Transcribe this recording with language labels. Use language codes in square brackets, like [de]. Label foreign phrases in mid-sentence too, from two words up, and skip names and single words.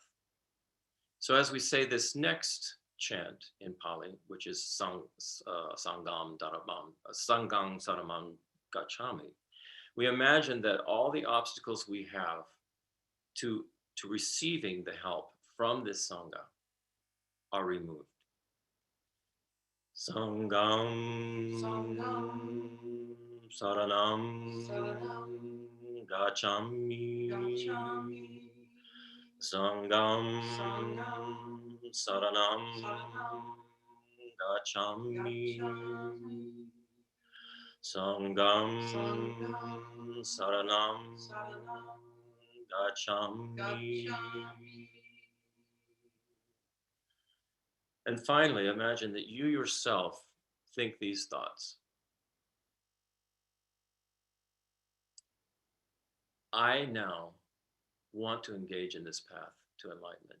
[en] So as we say this next chant in Pali, which is [pi] Sangham Saramam Gacchami, [en] we imagine that all the obstacles we have to receiving the help from this Sangha are removed. [pi] Sangham Saranam Gacchami. Sangham Saranam Gacchami. Sangham Saranam gacchami. [en] And finally, imagine that you yourself think these thoughts. I now want to engage in this path to enlightenment.